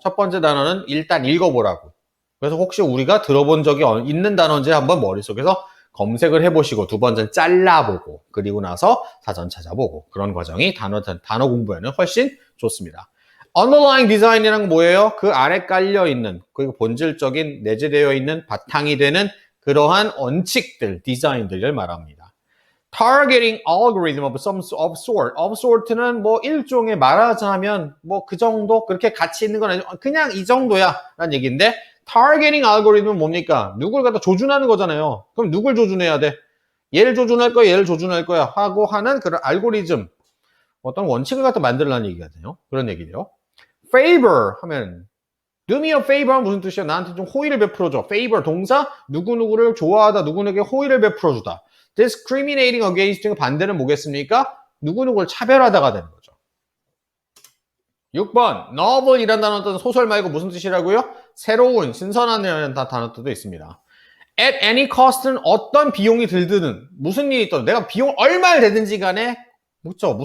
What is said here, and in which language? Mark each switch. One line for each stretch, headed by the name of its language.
Korean: 첫 번째 단어는 일단 읽어보라고. 그래서 혹시 우리가 들어본 적이 있는 단어인지 한번 머릿속에서 검색을 해보시고 두 번째는 잘라보고 그리고 나서 사전 찾아보고 그런 과정이 단어 공부에는 훨씬 좋습니다.
English: underlying design
Korean: 이란 건 뭐예요? 그 아래 깔려있는 그리고 본질적인 내재되어 있는 바탕이 되는 그러한 원칙들, 디자인들을 말합니다.
English: targeting algorithm of some of sort.
Korean: of sort는 뭐 일종의 말하자면 뭐 그 정도 그렇게 가치 있는 건 아니죠. 그냥 이 정도야 라는 얘기인데 타겟팅 알고리즘은 뭡니까? 누굴 갖다 조준하는 거잖아요. 그럼 누굴 조준해야 돼? 얘를 조준할 거야, 얘를 조준할 거야 하고 하는 그런 알고리즘 어떤 원칙을 갖다 만들라는 얘기거든요. 그런 얘기죠. favor 하면
English: do me a favor
Korean: 하면 무슨 뜻이야? 나한테 좀 호의를 베풀어줘. favor 동사 누구누구를 좋아하다, 누구에게 호의를 베풀어주다.
English: discriminating against
Korean: 의 반대는 뭐겠습니까? 누구누구를 차별하다가 되는 거죠. 6번 novel이란 단어는 소설 말고 무슨 뜻이라고요? 새로운, 신선한 단어 뜻도 있습니다.
English: at any cost
Korean: 는 어떤 비용이 들든 무슨 일이 있어도 내가 비용 얼마를 내든지 간에 묻죠.